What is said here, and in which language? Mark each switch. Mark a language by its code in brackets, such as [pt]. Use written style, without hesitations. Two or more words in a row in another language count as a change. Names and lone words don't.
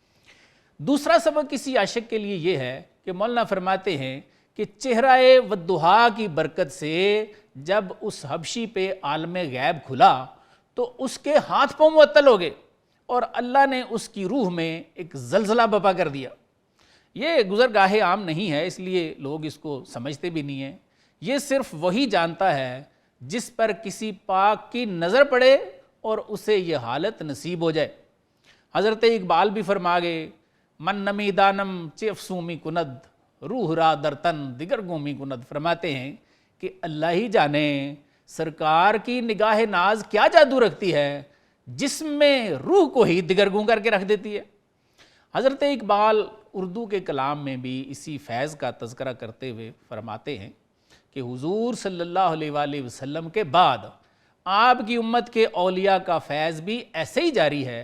[ur] دوسرا سبق کسی عاشق کے لیے یہ ہے کہ مولانا فرماتے ہیں کہ چہرہ والضحیٰ کی برکت سے جب اس حبشی پہ عالم غیب کھلا تو اس کے ہاتھ پاؤں معطل ہو گئے اور اللہ نے اس کی روح میں ایک زلزلہ بپا کر دیا۔ یہ گزرگاہ عام نہیں ہے، اس لیے لوگ اس کو سمجھتے بھی نہیں ہیں۔ یہ صرف وہی جانتا ہے جس پر کسی پاک کی نظر پڑے اور اسے یہ حالت نصیب ہو جائے۔ حضرت اقبال بھی فرما گئے، [fa] من نمی دانم چه افسومی کند روح را در تن دیگر گومی کند۔ [ur] فرماتے ہیں کہ اللہ ہی جانے سرکار کی نگاہ ناز کیا جادو رکھتی ہے، جسم میں روح کو ہی دگرگوں کر کے رکھ دیتی ہے۔ حضرت اقبال اردو کے کلام میں بھی اسی فیض کا تذکرہ کرتے ہوئے فرماتے ہیں کہ حضور صلی اللہ علیہ وآلہ وسلم کے بعد آپ کی امت کے اولیاء کا فیض بھی ایسے ہی جاری ہے۔